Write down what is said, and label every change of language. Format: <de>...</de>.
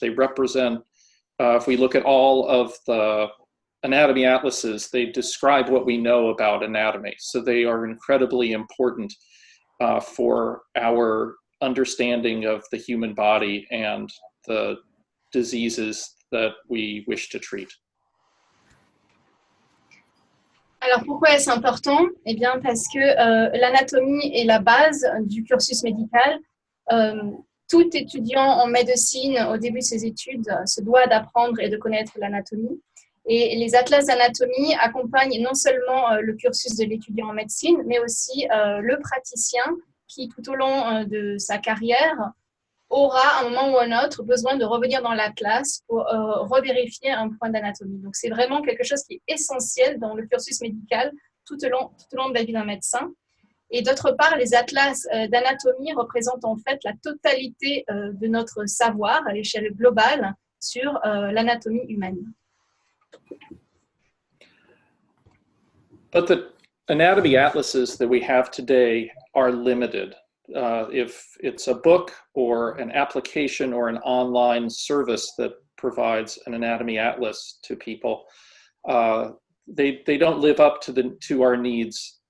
<en>They represent, if we look at all of the anatomy atlases, they describe what we know about anatomy. So they are incredibly important for our understanding of the human body and the diseases that we wish to treat.</en> <fr>Alors pourquoi est-ce important? Eh bien parce que l'anatomie est la base du cursus médical. Tout étudiant en médecine au début de ses études se doit d'apprendre et de connaître l'anatomie. Et les atlas d'anatomie accompagnent non seulement le cursus de l'étudiant en médecine, mais aussi le praticien qui, tout au long de sa carrière, aura, à un moment ou à un autre, besoin de revenir dans l'atlas pour revérifier un point d'anatomie. Donc, c'est vraiment quelque chose qui est essentiel dans le cursus médical tout au long de la vie d'un médecin. Et d'autre part, les atlas d'anatomie représentent en fait la totalité de notre savoir à l'échelle globale sur l'anatomie humaine.</fr> <en>But the anatomy atlases that we have today are limited. If it's a book or an application or an online service that provides an anatomy atlas to people, they don't live up to our needs.</en>